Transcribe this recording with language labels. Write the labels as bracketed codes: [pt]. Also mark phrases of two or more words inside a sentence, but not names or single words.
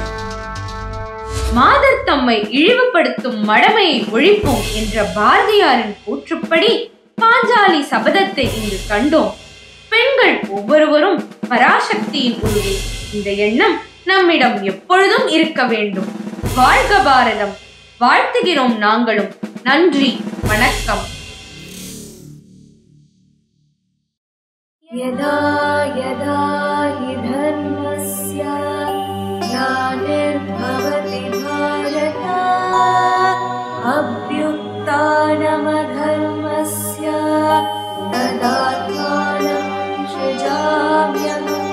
[ta] மாதர் தம்மை இழிவுபடுத்தும் மடமையை ஒழிப்போம் என்ற பாரதியாரின் கூற்றுப்படி பாஞ்சாலி சபதத்தை இங்கு கண்டோம். பெண்கள் ஒவ்வொருவரும் பராசக்தியின் உருவே. இந்த எண்ணம் நம்மிடம் எப்பொழுதும் இருக்க வேண்டும். வாழ்க பாரதம். வாழ்த்துகிறோம் நாங்களும். நன்றி, வணக்கம். [sa] यदा यदा हि धर्मस्य ग्लानिर्भवति भारत अभ्युत्थानमधर्मस्य तदात्मानं सृजाम्यहम्.